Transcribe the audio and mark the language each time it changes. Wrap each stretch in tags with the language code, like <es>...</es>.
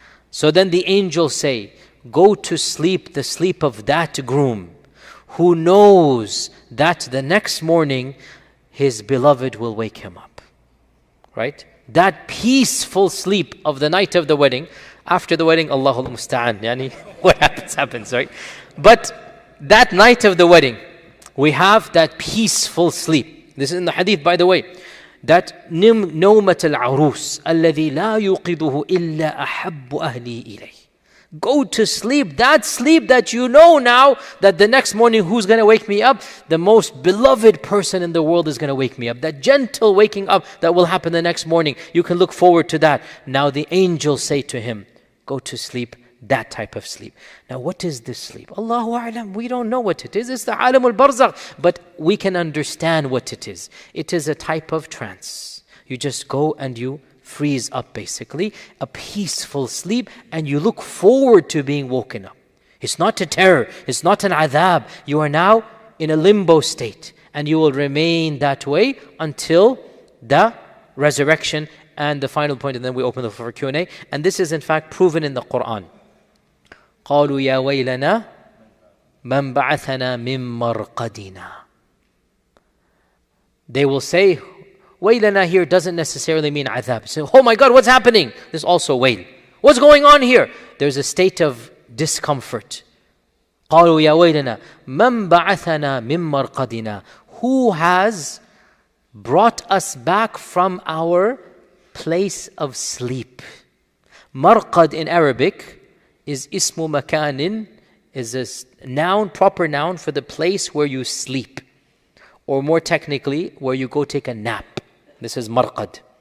<en>So then the angels say, go to sleep the sleep of that groom who knows that the next morning his beloved will wake him up. Right? That peaceful sleep of the night of the wedding. After the wedding, Allahul Musta'an. Yani, what happens, right? But that night of the wedding, we have that peaceful sleep. This is in the hadith, by the way. That</en> <ar>نومة العروس الذي لا يوقظه إلا أحب أهلي إليه.</ar> <en>Go to sleep, that sleep that you know now that the next morning who's going to wake me up? The most beloved person in the world is going to wake me up. That gentle waking up that will happen the next morning. You can look forward to that. Now the angels say to him, go to sleep, that type of sleep. Now what is this sleep? Allahu A'lam, we don't know what it is. It's the Alamul Barzakh. But we can understand what it is. It is a type of trance. You just go and you freeze up, basically, a peaceful sleep, and you look forward to being woken up. It's not a terror, it's not an adhab. You are now in a limbo state, and you will remain that way until the resurrection. And the final point, and then we open the floor for Q&A. And this is in fact proven in the Quran.</en> <ar>قالوا يا ويلنا من بعثنا من مرقدنا.</ar> <en>They will say, Waylana here doesn't necessarily mean adhab. So, oh my God, what's happening? There's also wail. What's going on here? There's a state of discomfort.</en> <ar>قالوا يا ويلنا من بعثنا من مرقدنا.</ar> <en>Who has brought us back from our place of sleep? Marqad in Arabic is ismu makanin, is a noun, proper noun for the place where you sleep. Or more technically, where you go take a nap. This is marqad.</en>